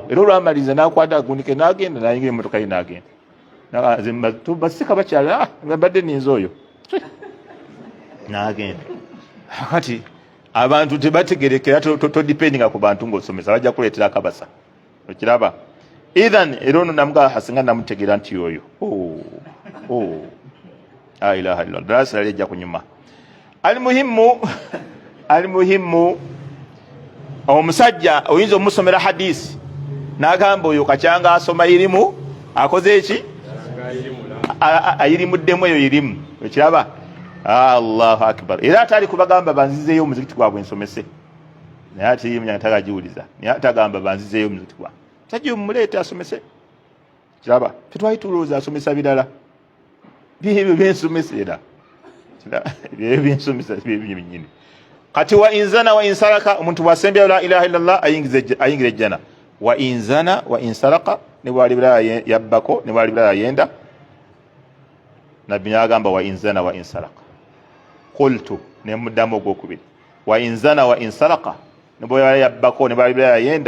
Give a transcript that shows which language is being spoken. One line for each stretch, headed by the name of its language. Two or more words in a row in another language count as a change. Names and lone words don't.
Ganda: Era olwamaliza n'akwata agunike n'agenda n'ayingira emmotoka ye n'agenda. Basika bakyala mbadde nninze oyo. N'agenda. Kati abantu tebategerekera todipendinga ku bantu ng'osomesa bajja kuleetera akabasa. Okiraba? Idhan era ono namugaa hasinga namutegeera nti oyo.
Arabic: لا إله إلا الله.
Ganda: Darasa lijja kunyuma. Alimuhimu omusajja oyinza omusomera hadisi n'agamba oyo kakyanga asoma irimu akoze eki? Ayirimuddemu eyo irimu.
Arabic: Okiraba? الله أكبر.
Ganda: Era atali kubagamba banzizeeyo omuzikiti gwabwe nsomese. Naye ate irimu yange tagagiwuliza. Naye atagamba banzizeeyo omuzikiti gwabwe. Tajja mumuleete asomese. Kiraba? Tetwali tulowooza asomesa birala. Byebyo byensomesera. Byebyo byensomesa byebyo binnyini. Kati
Arabic: وإن زنى وإن سرق
Ganda: omuntu bw'asembya
Arabic: لا إله إلا الله
Ganda: ayingira ejjana.
Arabic: وإن زنى وإن سرق
Ganda: ne bwali birala yabbako ne bwali birala yenda. Nabbi n'agamba
Arabic: وإن زنى وإن سرق.
Ganda: Qultu ne muddamu ogwokubiri.
Arabic: وإن زنى وإن سرق
Ganda: ne bwali yabbako ne bwali birala yenda.